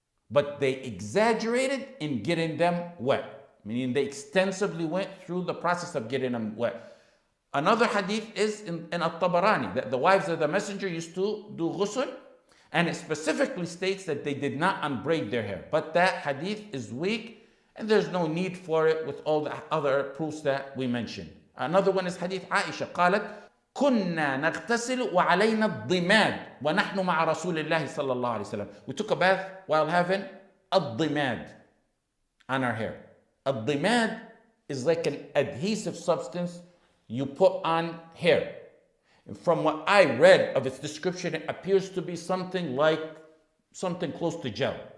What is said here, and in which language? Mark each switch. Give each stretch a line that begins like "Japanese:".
English: But they exaggerated in getting them wet, meaning they extensively went through the process of getting them wet. Another hadith is in At-Tabarani, that the wives of the Messenger used to do ghusl, and it specifically states that they did not unbraid their hair. But that hadith is weak, and there's no need for it with all the other proofs that we mentioned. Another one is hadith Aisha,
Arabic: قالت كنا نغتسل وعلينا الضماد ونحن مع رسول الله صلى الله عليه وسلم.
English: We took a bath while having الضماد on our hair. الضماد is like an adhesive substance you put on hair. And from what I read of its description, it appears to be something close to gel.